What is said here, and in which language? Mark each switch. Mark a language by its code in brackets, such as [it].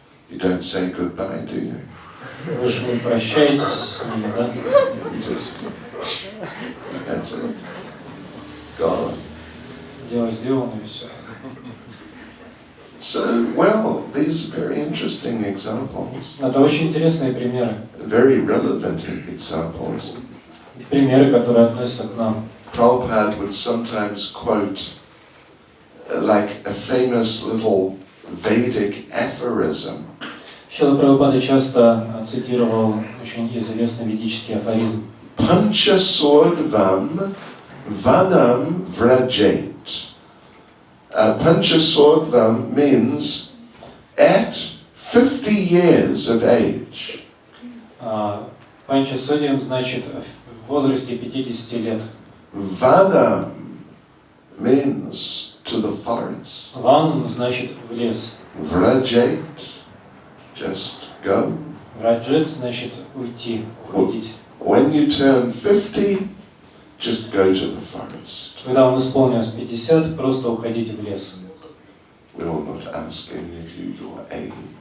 [en] You don't say goodbye, do you? [ru] Вы же не прощаетесь с ними, да? [en] You just, that's it. Gone. [ru] Дело сделано и все. [en] So, well, these are very interesting examples, [ru] Это очень интересные примеры. [en] very relevant examples. [ru] Примеры, которые относятся к нам. [en] Prabhupada would sometimes quote like a famous little Vedic aphorism. [ru] Шрила Прабхупада часто цитировал очень известный ведический афоризм. [sa] Pancha Sordvam Vanam Vrajait. [en] Pancha Sordvam means at 50 years of age. [ru] Панчасодиям значит в возрасте 50 лет. [en] Vanam means to the forest. [ru] Ван значит в лес. [en] Vrajait, just go. [ru] Враджет значит уйти, уходить. [en] When you turn 50, just go to the forest. [ru] Когда вам исполнилось 50, просто уходите в лес. [en] We will not ask any of you your age.